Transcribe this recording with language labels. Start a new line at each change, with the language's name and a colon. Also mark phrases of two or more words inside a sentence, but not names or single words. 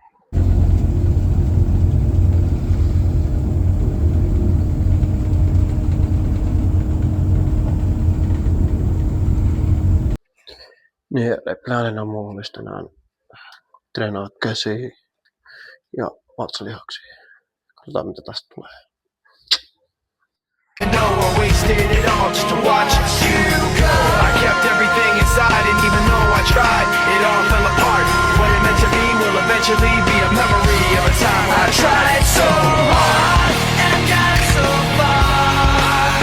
Finnish: Niin, plaanina mulla olisi tänään treenaa käsiä ja vatsalihaksia. Katsotaan mitä tästä tulee. No,
English: I wasted it all just to watch you go. I kept everything inside, and even though I tried, it all fell apart. What it meant to be will eventually be a memory of a time I tried so hard and got so far.